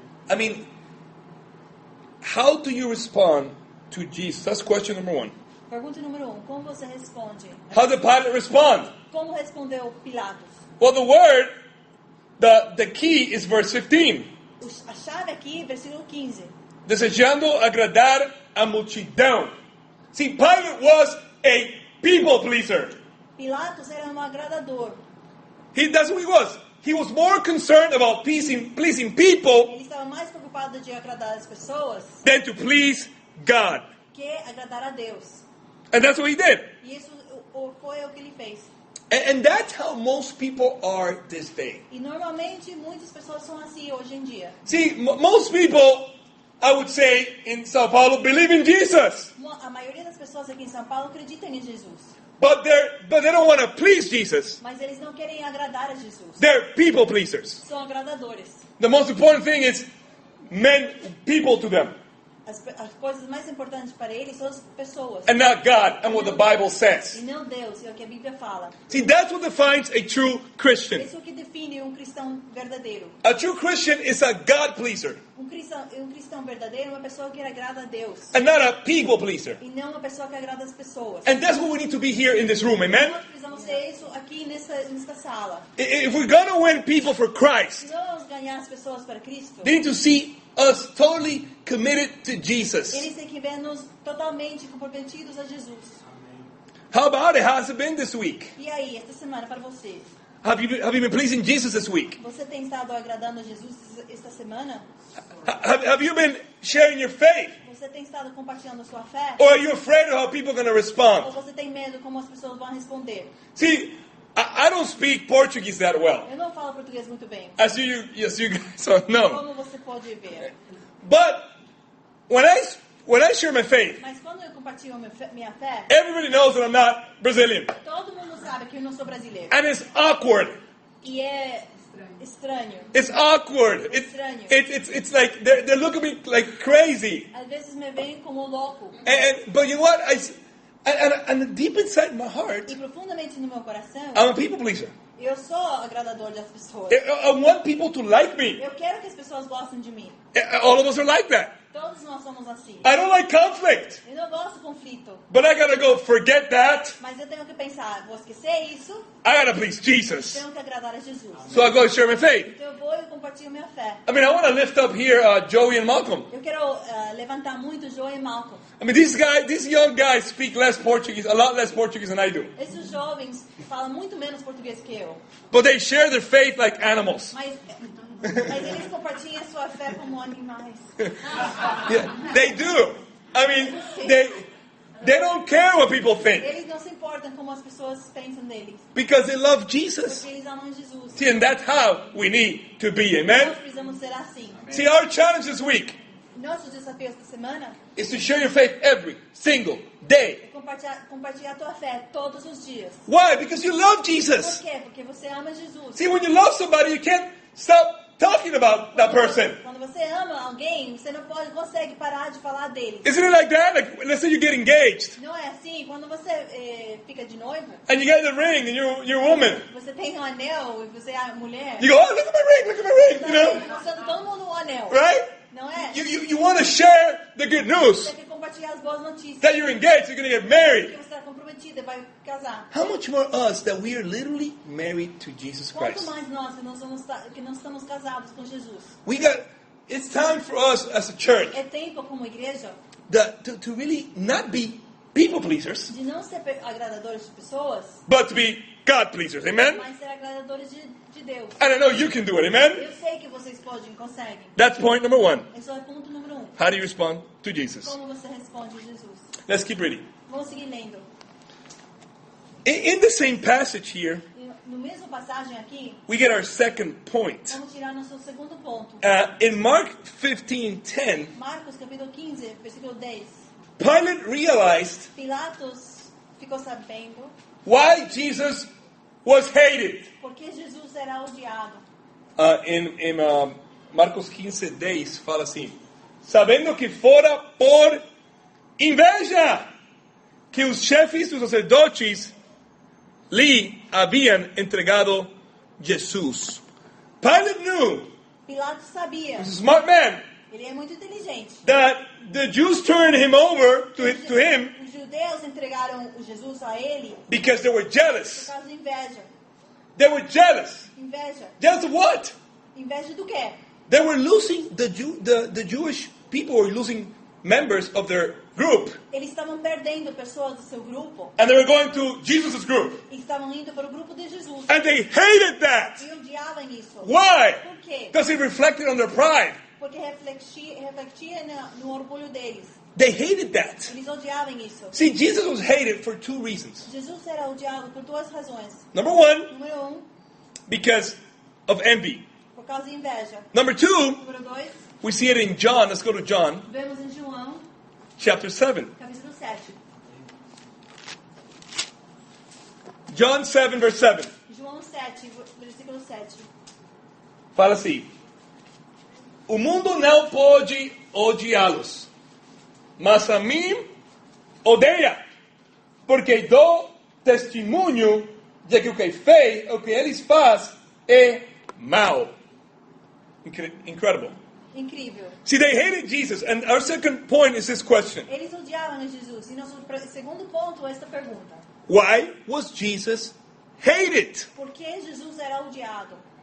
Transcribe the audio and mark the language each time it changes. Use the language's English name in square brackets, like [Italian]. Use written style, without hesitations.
[English] I mean, how do you respond to Jesus? That's question number 1. [Portuguese] Pergunta número 1. Como você responde? [English] How did Pilate respond? [Portuguese] Como respondeu Pilatos? [English] Well, the word, the key is verse 15. [Portuguese] A chave aqui, versículo 15. Desejando agradar a multidão. [English] See, Pilate was a people pleaser. [Portuguese] Pilatos era um agradador. [English] That's who he was. he was more concerned about pleasing people [Portuguese] Ele estava mais preocupado de agradar as pessoas [English] than to please God. [Portuguese] que agradar a Deus. [English] And that's what he did. [Portuguese] E isso foi o que ele fez. [English] And that's how most people are this day. [Portuguese] E normalmente muitas pessoas são assim hoje em dia. [English] See, most people, I would say, in Sao Paulo, believe in Jesus. [Portuguese] A maioria das pessoas aqui em São Paulo acreditam em Jesus. [English] But they don't want to please Jesus. [Portuguese] Mas eles não querem agradar a Jesus. [English] They're people pleasers. [Portuguese] São agradadores. [English] The most important thing is people to them. [Portuguese] As coisas mais importantes para eles são as pessoas. [English] And not God and what the Bible [Portuguese] E [English] says. [Portuguese] não Deus, é o que a Bíblia fala. [English] See, that's what defines a true Christian. [Portuguese] Isso é o que define um cristão verdadeiro. [English] A true Christian is a God pleaser [Portuguese] Um cristão verdadeiro é uma pessoa que agrada a Deus. [English] and not a people pleaser. [Portuguese] E não uma pessoa que agrada as pessoas. [English] And that's what we need to be here in this room, amen? [Portuguese] Nós precisamos ser isso aqui nesta sala. [English] If we're going to win people for [Portuguese] Se [English] Christ, [Portuguese] nós vamos ganhar as pessoas para Cristo, [English] they need to see us totally committed to Jesus. [Portuguese] eles têm que ver-nos totalmente comprometidos a Jesus. [English] How about it? How's it been this week? [Portuguese] E aí, esta semana para você? [English] Have you been pleasing Jesus this week? [Portuguese] Você tem estado agradando a Jesus esta semana? [English] Have you been sharing your faith? [Portuguese] Você tem estado compartilhando a sua fé? [English] Or are you afraid of how people are going to [Portuguese] Ou [English] respond? [Portuguese] você tem medo como as pessoas vão responder? [English] See, I don't speak Portuguese that well, [Portuguese] Eu não falo português muito bem, [English] as you guys all know. [Portuguese] como você pode ver. [English] But when I share my faith, [Portuguese] Mas quando eu compartilho minha fé, [English] everybody knows that I'm not Brazilian, [Portuguese] todo mundo sabe que eu não sou brasileiro. [English] and it's awkward. [Portuguese] E é estranho. [English] It's awkward. It's like they're looking at me like crazy. [Portuguese] Às vezes me veem como louco. [English] But you know what? And deep inside my heart, [Portuguese] E profundamente no meu coração, [English] I'm a people pleaser. [Portuguese] eu sou agradador das pessoas. [English] I want people to like me. [Portuguese] Eu quero que as pessoas gostem de mim. [English] All of us are like that. [Portuguese] Todos nós somos assim. [English] I don't like conflict. [Portuguese] Eu não gosto de conflito. [English] But I gotta go, forget that. [Portuguese] Mas eu tenho que pensar, vou esquecer isso, [English] I gotta please Jesus. [Portuguese] tenho que agradar a Jesus. [English] So I go share my faith. [Portuguese] Então eu vou e compartilho minha fé. [English] I mean, I want to lift up here Joey and Malcolm. [Portuguese] Eu quero levantar muito Joe e Malcolm. [English] I mean, these young guys speak less Portuguese, a lot less Portuguese than I do. [Portuguese] Esses jovens falam muito menos português que eu. [English] But they share their faith like animals. [Portuguese] Mas eles compartilham a sua fé como animais. [English] Yeah, they do. I mean, they don't care what people think [Portuguese] Eles não se importam como as pessoas pensam deles. [English] because they love Jesus. [Portuguese] Porque eles amam Jesus. [English] See, and that's how we need to be. Amen? [Portuguese] Nós precisamos ser assim. [English] See, our challenge this week [Portuguese] Nosso desafio esta semana [English] is to share your faith every single day. [Portuguese] é compartilhar a tua fé todos os dias. [English] Why? Because you love [Portuguese] Por [English] Jesus. [Portuguese] quê? Porque você ama Jesus. [English] See, when you love somebody, you can't stop talking about that person. [Portuguese] Quando você ama alguém, você não consegue parar de falar dele. [English] Isn't it like that? Like, let's say you get engaged [Portuguese] Não é assim? Quando você fica de noivo, [English] and you get the ring and you're a woman. [Portuguese] você tem um anel e você é a mulher. [English] You go, oh, look at my ring, look at my ring, you know? [Portuguese] Mostrando todo mundo um anel. [English] Right? [Portuguese] Não é? [English] You want to share the good news [Portuguese] Você quer compartilhar as boas notícias. [English] that you're engaged, you're going to get married. [Portuguese] Que você está comprometida e vai casar. [English] How much more us that we are literally married to Jesus [Portuguese] Quanto [English] Christ? [Portuguese] mais nós que não estamos casados com Jesus. [English] It's time for us as a church [Portuguese] É tempo como igreja [English] to really not be people pleasers, [Portuguese] de não ser agradadores de pessoas, [English] but to be God pleasers. Amen? [Portuguese] mas ser agradadores de Deus. [English] And I know you can do it. Amen? [Portuguese] Eu sei que vocês podem, conseguem. [English] That's point number one. [Portuguese] Esse é o ponto número 1. [English] How do you respond to Jesus? [Portuguese] Como você responde a Jesus? [English] Let's keep reading. [Portuguese] Vamos seguir lendo. [English] In the same passage here, [Portuguese] E no mesmo passagem aqui, [English] we get our second point. [Portuguese] vamos tirar nosso segundo ponto. [English] In Mark 15:10, [Portuguese] Marcos capítulo 15, versículo 10. [English] Pilate realized [Portuguese] Pilatos ficou sabendo [English] why Jesus was hated. [Portuguese] porque Jesus era odiado. Em Marcos 15:10 fala assim: sabendo que fora por inveja que os chefes dos sacerdotes lhe haviam entregado Jesus. [English] Pilate knew, [Portuguese] Pilatos sabia, [English] he was a smart man, [Portuguese] ele é muito inteligente. [English] that the Jews turned him over to him [Portuguese] Os judeus entregaram o Jesus a ele [English] because they were [Portuguese] por [English] jealous. [Portuguese] causa de inveja. [English] They were jealous. [Portuguese] Inveja? [English] Jealous of what? [Portuguese] Inveja do quê? [English] They were losing the Jewish people were losing members of their group, [Portuguese] Eles estavam perdendo pessoas do seu grupo [English] and they were going to Jesus' group. [Portuguese] e estavam indo para o grupo de Jesus. [English] And they hated that. [Portuguese] E odiavam isso. [English] Why? [Portuguese] Por quê? [English] Because it reflected on their pride. [Portuguese] Porque refletia no orgulho deles. [English] They hated that. [Portuguese] Eles odiavam isso. [English] See, Jesus was hated for two reasons. [Portuguese] Jesus era odiado por duas razões. [English] Number one, [Portuguese] Número [English] because of envy. [Portuguese] por causa de inveja. [English] Number two, [Portuguese] Número 2, [English] we see it in John. Let's go to John [Portuguese] vemos em João, [English] chapter 7. [Portuguese] capítulo 7. [English] John 7, verse 7. [Portuguese] João 7, versículo 7. Fala assim: o mundo não pode odiá-los, mas a mim odeia, porque dou testemunho de que o que eles fazem é mal. [English] Incredible. [Portuguese] Incrível. [English] See, they hated Jesus, and our second point is this question: [Portuguese] Eles odiavam a Jesus. E nosso segundo ponto é esta pergunta. [English] why was Jesus hated? [Portuguese] Por que Jesus era odiado?